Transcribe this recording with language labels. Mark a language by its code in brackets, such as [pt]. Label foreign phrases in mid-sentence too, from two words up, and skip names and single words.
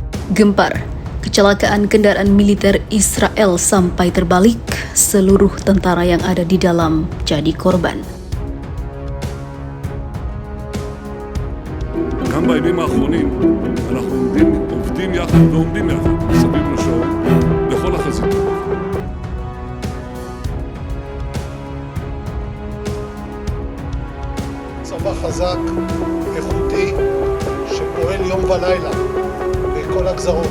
[id] Gempar, kecelakaan kendaraan militer Israel sampai terbalik, seluruh tentara yang ada di dalam jadi korban. [he] גם בימים האחרונים אנחנו עובדים יחד ועומדים יחד סביב לשעון בכל החזיתות. צבא חזק, איכותי, שפועל יום ולילה בכל הגזרות.